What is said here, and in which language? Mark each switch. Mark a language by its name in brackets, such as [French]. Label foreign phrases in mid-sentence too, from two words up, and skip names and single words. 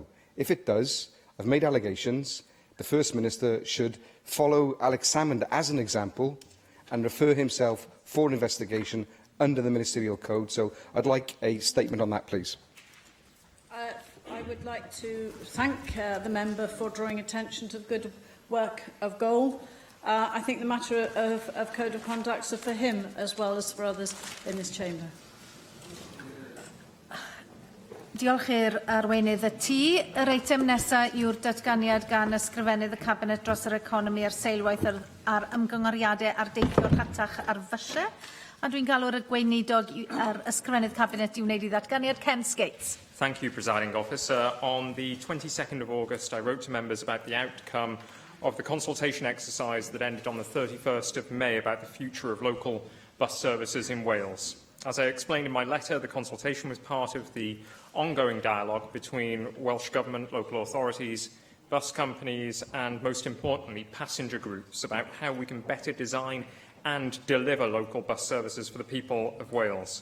[English] If it does, I've made allegations. The First Minister should follow Alex Salmond as an example and refer himself for an investigation under the Ministerial Code. So I'd like a statement on that, please. I would like to thank the member for drawing attention to the good work of Goal. I think the matter of Code of Conduct is for him as well as for others in this chamber. [Welsh] Diolch i'r arweinydd y tŷ. Yr eitem nesaf yw'r datganiad gan ysgrifennydd y Cabinet dros yr economi a'r seilwaith ar ymgyngoriadau ar deithio rhatach ar fysiau. A dwi'n galw'r gweinidog ar ysgrifennydd Cabinet i wneud I ddatganiad. Ken Skates. [English] Thank you, Presiding Officer. On the 22nd of August, I wrote to members about the outcome of the consultation exercise that ended on the 31st of May about the future of local bus services in Wales. As I explained in my letter, the consultation was part of the ongoing dialogue between Welsh Government, local authorities, bus companies and, most importantly, passenger groups about how we can better design and deliver local bus services for the people of Wales.